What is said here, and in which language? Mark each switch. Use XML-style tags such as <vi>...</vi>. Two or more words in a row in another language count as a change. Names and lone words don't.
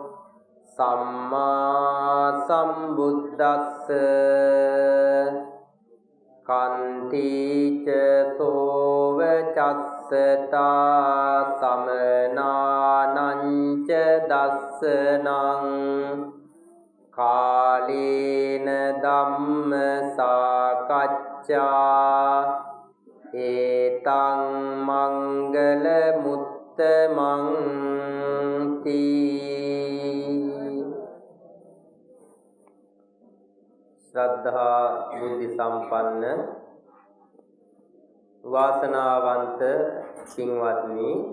<pi>සම්මා සම්බුද්දස්ස කන්තිච සෝව චස්සතා සමනානංච දස්සනං කාලේන ධම්ම සාකච්ඡා ඒතං මංගල මුත්තමං</pi> <si>තී ශ්‍රද්ධා බුද්ධ සම්පන්න වාසනාවන්ත පින්වත්නි</si>